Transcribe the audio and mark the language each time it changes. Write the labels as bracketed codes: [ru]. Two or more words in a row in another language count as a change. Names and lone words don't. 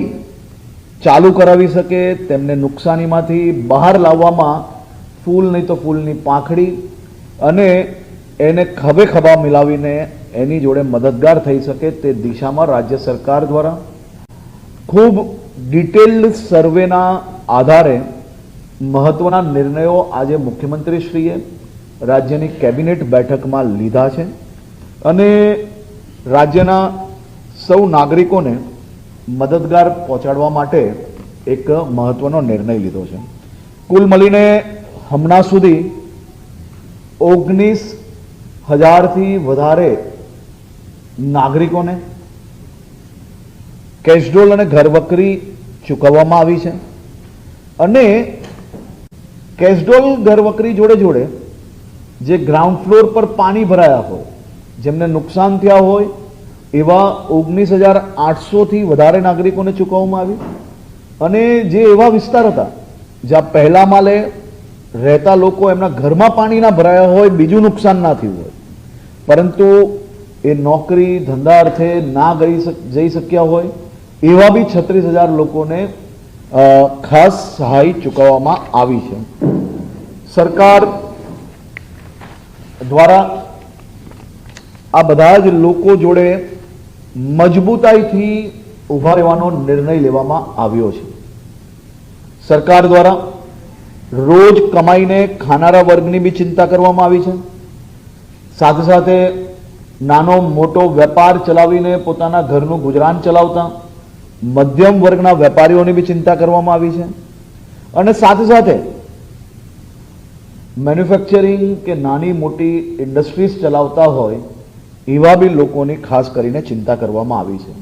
[gu] ચાલુ કરાવી શકે, તેમને નુકસાનીમાંથી બહાર લાવવામાં ફૂલ નહીં તો ફૂલની પાખડી અને એને ખભે ખભા મિલાવીને એની જોડે મદદગાર થઈ શકે તે દિશામાં રાજ્ય સરકાર દ્વારા ખૂબ ડિટેલ્ડ સર્વેના આધારે મહત્વના નિર્ણયો આજ મુખ્યમંત્રીશ્રીએ રાજ્યની કેબિનેટ બેઠક મેં લીધા હૈ અને રાજ્યના સૌ નાગરિકો ને મદદગાર પહોંચાડવા માટે એક મહત્વનો નિર્ણય લીધો છે। કુલ મળીને હમણાં સુધી 19,000 થી વધારે નાગરિકો ને કેશડોલ અને ઘરવખરી ચૂકવવામાં આવી છે અને કેસડોલ ઘરવખરી જોડે જોડે જે [en] ground floor [gu] પર પાણી ભરાયા હો, જેમને નુકસાન થયા હોય એવા 19,800 થી વધારે નાગરિકો ને ચૂકવવામાં આવી અને જે એવા વિસ્તાર હતા જ્યાં પહેલા માળે રહેતા લોકો એમના ઘરમાં પાણી ના ભરાયા હોય, બીજું નુકસાન ના થયું હોય પરંતુ એ નોકરી ધંધા અર્થે ના જઈ શક્યા હોય એવા ભી 36,000 લોકોને ખાસ સહાય ચૂકવવામાં આવી છે। સરકાર દ્વારા આ બધા જ લોકો જોડે મજબૂતાઈ થી ઊભા રહેવાનો નિર્ણય લેવામાં આવ્યો છે। સરકાર દ્વારા રોજ કમાઈને ખાનારા વર્ગની ભી ચિંતા કરવામાં આવી છે। સાથે સાથે નાનો મોટો વેપાર ચલાવીને પોતાના ઘરનું ગુજરાન ચલાવતા મધ્યમ વર્ગના વેપારીઓની ભી ચિંતા કરવામાં આવી છે અને સાથે સાથે મેન્યુફેક્ચરિંગ કે નાની મોટી ઇન્ડસ્ટ્રીઝ ચલાવતા હોય એવા ભી લોકોની ખાસ કરીને ચિંતા કરવામાં આવી છે।